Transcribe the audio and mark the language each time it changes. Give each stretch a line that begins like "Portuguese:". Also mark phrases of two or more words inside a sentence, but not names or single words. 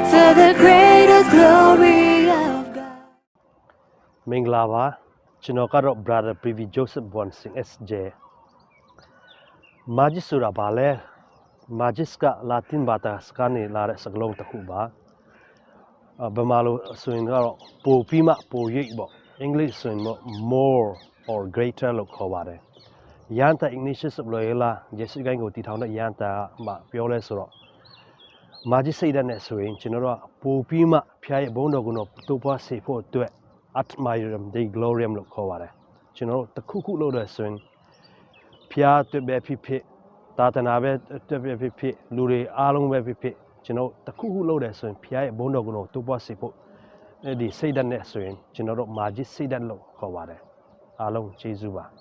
English: the greater glory of God
Burmese: မင်္ဂလာပါကျွန်တော်ကတော့ brother Privi Joseph Bonsing SJ Magis ဆိုတာဘာလဲ Magis က Latin ဘာသာစကားနဲ့လာတဲ့စကားလုံးတစ်ခုပါဗမာလိုဆိုရင်ကတော့ပိုပြီးမှပို ရိပ်ပေါ့ English ဆိုရင်
English: more or greater
Burmese: လို့ခေါ်ပါတယ်ရန်တာ Ignatius of Loyola ယေရှုကိုင်းကိုတည်ထောင်တဲ့ရန်တာမှပြောလဲ ဆိုတော့ Magis စိတ်ဓာတ်နဲ့ဆိုရင်ကျွန်တော်တို့ကပိုပြီးမှဖျားရဲ့ဘုန်းတော်ကိုတိုးပွားစေဖို့အတွက်
Latin: Admirium Dei Gloriam
Burmese: လို့ခေါ်ပါတယ်ကျွန်တော်တို့တစ်ခုခုလို့ဆိုရင်ဖျားအတွက်ပဲဖြစ်ဖြစ်သာသနာပဲအတွက်ပဲဖြစ်ဖြစ်လူတွေအားလုံးပဲဖြစ်ဖြစ်ကျွန်တော်တစ်ခုခုလို့ဆိုရင်ဖျားရဲ့ဘုန်းတော်ကိုတိုးပွားစေဖို့ဒီစိတ်ဓာတ်နဲ့ဆိုရင်ကျွန်တော်တို့ Magis စိတ်ဓာတ်လို့ခေါ်ပါတယ်အားလုံးကျေးဇူးပါ